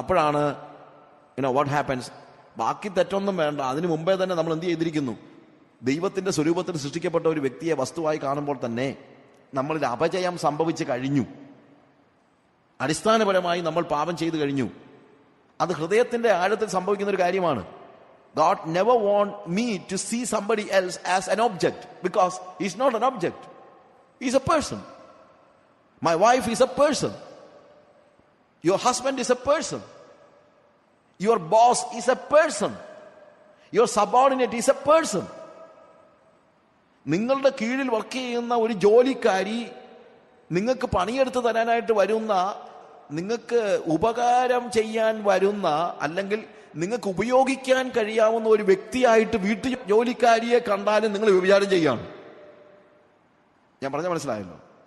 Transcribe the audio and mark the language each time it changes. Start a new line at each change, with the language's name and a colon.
Malayalam: അപ്പോഴാണ്
English: What happens?
Malayalam: ബാക്കി തെറ്റൊന്നും വേണ്ട, അതിനു മുമ്പേ തന്നെ നമ്മൾ എന്ത് ചെയ്തിരിക്കുന്നു? ദൈവത്തിന്റെ സ്വരൂപത്തിൽ സൃഷ്ടിക്കപ്പെട്ട ഒരു വ്യക്തിയെ വസ്തുവായി കാണുമ്പോൾ തന്നെ നമ്മളിൽ അപജയം സംഭവിച്ചു കഴിഞ്ഞു. അടിസ്ഥാനപരമായി നമ്മൾ പാപം ചെയ്തു കഴിഞ്ഞു. അത് ഹൃദയത്തിന്റെ ആഴത്തിൽ സംഭവിക്കുന്ന ഒരു കാര്യമാണ്.
English: God never want me to see somebody else as an object, because he's not an object. He's a person. My wife is a person. Your husband is a person. Your boss is a person. Your subordinate is a person.
Malayalam: നിങ്ങളുടെ കീഴിൽ work ചെയ്യുന്ന ഒരു ജോലിക്കാരി, നിങ്ങൾക്ക് പണിയെടുത്ത് തരാനായിട്ട് വരുന്ന, നിങ്ങൾക്ക് ഉപകാരം ചെയ്യാൻ വരുന്ന, അല്ലെങ്കിൽ നിങ്ങൾക്ക് ഉപയോഗിക്കാൻ കഴിയാവുന്ന ഒരു വ്യക്തിയായിട്ട് വീട്ടു ജോലിക്കാരിയെ കണ്ടാലും നിങ്ങൾ വ്യഭിചാരം ചെയ്യാണ്. ഞാൻ പറഞ്ഞ മനസ്സിലായല്ലോ?